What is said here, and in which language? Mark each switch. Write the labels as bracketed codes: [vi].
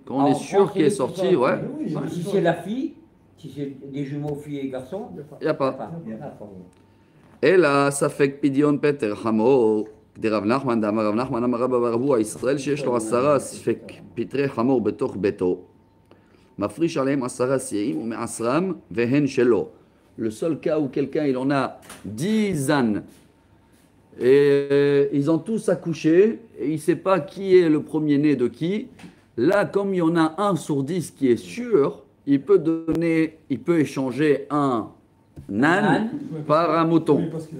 [fr] Quand on est sûr qu'il est sorti, ouais. Si c'est la fille, si c'est des jumeaux filles et garçons, il n'y a pas. Et là, ça fait que Pidion Peter Hamo. [he] דרב נחמן דאמר רב נחמן אמר רבא בר אבוה ישראל שיש לו 10 ספק פטרי חמור בתוך ביתו מפריש עליהם 10 סייעים ומעשרם והן שלו. [fr] Le seul cas où quelqu'un il en a 10 ânes et ils ont tous accouché et il ne sait pas qui est le premier-né de qui, là comme il y en a 1 sur 10 qui est sûr, il peut échanger un âne par un mouton.